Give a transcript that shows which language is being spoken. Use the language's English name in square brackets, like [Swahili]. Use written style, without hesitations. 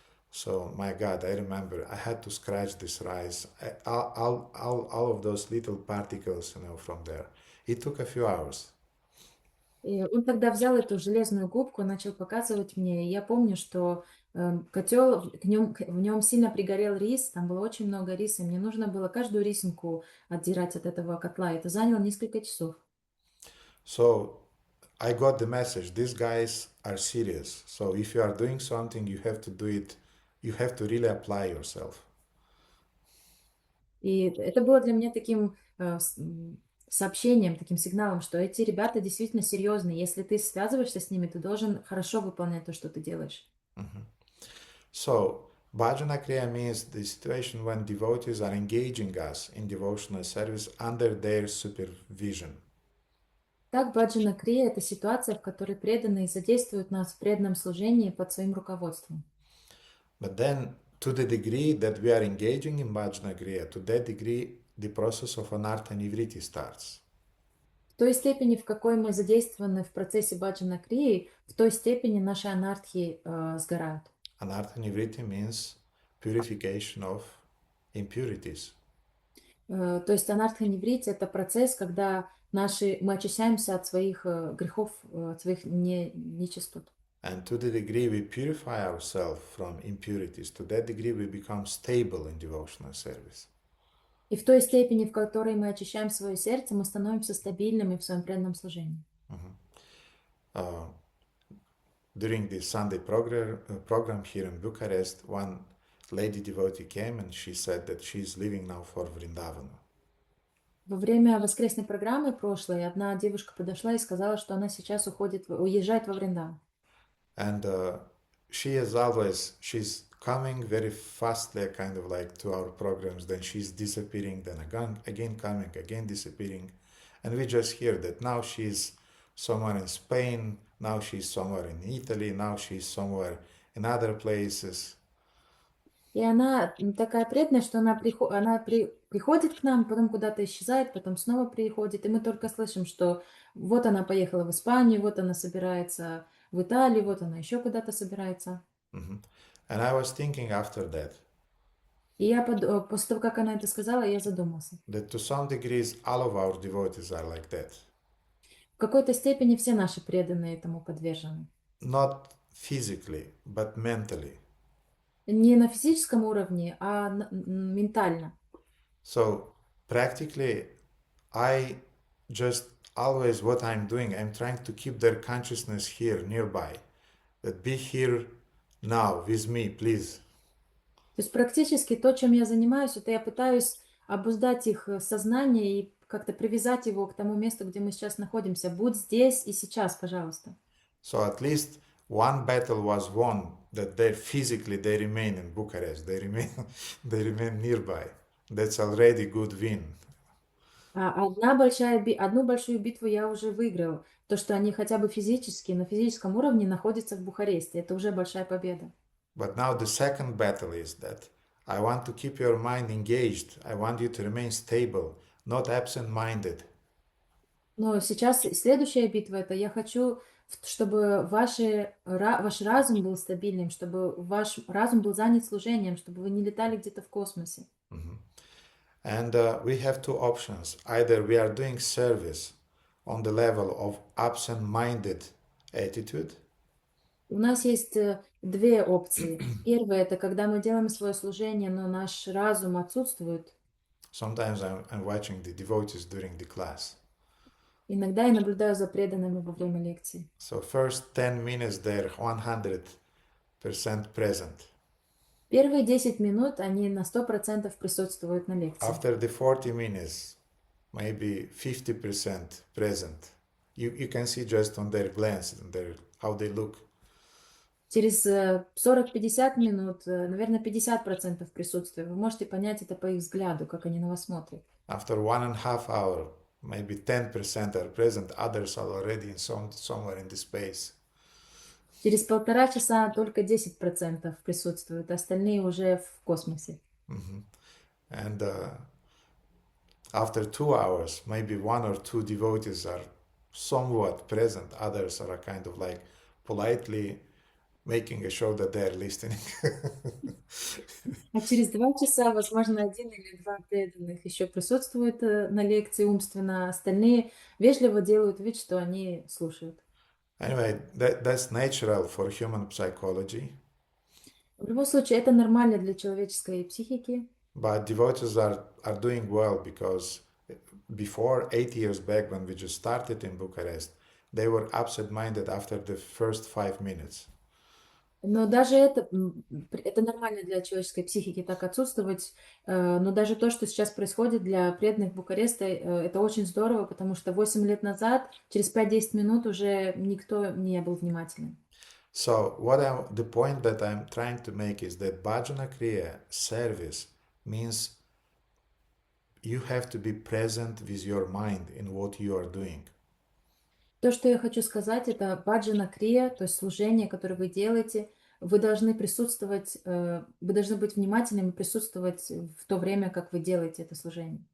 [English] So my God, I remember I had to scratch this rice, all of those little particles, from there. It took a few hours. [Russian] И он тогда взял эту железную губку, начал показывать мне. И я помню, что котел, в нем сильно пригорел рис, там было очень много риса. Мне нужно было каждую рисинку отдирать от этого котла. Это заняло несколько часов. [English] So I got the message. These guys are serious. So if you are doing something, you have to do it. You have to really apply yourself. [Russian] И это было для меня таким сообщением, таким сигналом, что эти ребята действительно серьезные. Если ты связываешься с ними, ты должен хорошо выполнять то, что ты делаешь. [English] So, Bhajana Kriya means the situation when devotees are engaging us in devotional service under their supervision. [Russian] Так, баджана крия — это ситуация, в которой преданные задействуют нас в преданном служении под своим руководством. [English] But then, to the degree that we are engaging in bhajana kriya, to that degree, the process of anartha nivriti starts. [Russian] В той степени, в какой мы задействованы в процессе баджана крии, в той степени наши анархии сгорают. [English] Anartha nivriti means purification of impurities. [Russian] То есть анартха неврити — это процесс, когда мы очищаемся от своих грехов, от своих нечистот. [English] And to the degree we purify ourselves from impurities, to that degree we become stable in devotional service. [Russian] И в той степени, в которой мы очищаем свое сердце, мы становимся стабильными в своем преданном служении. [English] During the Sunday program here in Bucharest, one lady devotee came and she said that she is leaving now for Vrindavan. [Russian] Во время воскресной программы прошлой одна девушка подошла и сказала, что она сейчас уезжает во Вриндаван. [English] And she's coming very fastly, kind of like to our programs, then she's disappearing, then again coming, again disappearing. And we just hear that now she's somewhere in Spain, now she's somewhere in Italy, now she's somewhere in other places. [Russian] И она такая преданная, что она приходит к нам, потом куда-то исчезает, потом снова приходит. И мы только слышим, что вот она поехала в Испанию, вот она собирается в Италию, вот она еще куда-то собирается. [English] And I was thinking after that, [Russian] И я после того, как она это сказала, я задумался. [English] that to some degrees all of our devotees are like that. [Russian] В какой-то степени все наши преданные этому подвержены. [English] Not physically, but mentally. [Russian] Не на физическом уровне, а ментально. [English] So practically, I just always what I'm doing, I'm trying to keep their consciousness here nearby. That be here now with me, please. [Russian] То есть практически то, чем я занимаюсь, это я пытаюсь обуздать их сознание и как-то привязать его к тому месту, где мы сейчас находимся. Будь здесь и сейчас, пожалуйста. [English] So at least one battle was won, that they remain in Bucharest, they remain nearby. That's already good win. [Russian] Одну большую битву я уже выиграл. То, что они хотя бы физически, на физическом уровне находятся в Бухаресте. Это уже большая победа. [English] But now the second battle is that I want to keep your mind engaged. I want you to remain stable, not absent-minded. [Russian] Но сейчас следующая битва — это я хочу, чтобы ваш разум был стабильным, чтобы ваш разум был занят служением, чтобы вы не летали где-то в космосе. [English] And we have two options. Either we are doing service on the level of absent-minded attitude. [Russian] У нас есть две опции. Первая — это когда мы делаем свое служение, но наш разум отсутствует. [English] Sometimes I'm watching the devotees during the class. [Russian] Иногда я наблюдаю за преданными во время лекции. [English] So first 10 minutes they're 100% present. [Russian] Первые 10 минут они на 100% присутствуют на лекции. [English] After the 40 minutes, maybe 50% present. You can see just on their glance, how they look. [Russian] Через 40-50 минут, наверное, 50% присутствия. Вы можете понять это по их взгляду, как они на вас смотрят. [English] After 1.5 hours, maybe 10% are present, others are already somewhere in the space. [Russian] Через полтора часа только 10% присутствуют, остальные уже в космосе. [English] And after 2 hours, maybe 1 or 2 devotees are somewhat present, others are kind of like politely making a show that they're listening. [Russian] А через 2 часа, возможно, 1 или 2 преданных еще присутствуют на лекции умственно, остальные вежливо делают вид, что они слушают. [English] Anyway, that's natural for human psychology. [Russian] В любом случае, это нормально для человеческой психики. [English] But devotees are doing well because before 8 years back when we just started in Bucharest, they were absent-minded after the first 5 minutes. [Russian] Но даже это нормально для человеческой психики так отсутствовать. Но даже то, что сейчас происходит для преданных Букареста, это очень здорово, потому что 8 лет назад, через 5-10 минут уже никто не был внимательным. [English] So the point that I'm trying to make is that bhajana kriya, service, means you have to be present with your mind in what you are doing. [Russian] То, что я хочу сказать, это баджана крия, то есть служение, которое вы делаете. Вы должны присутствовать, вы должны быть внимательными и присутствовать в то время, как вы делаете это служение.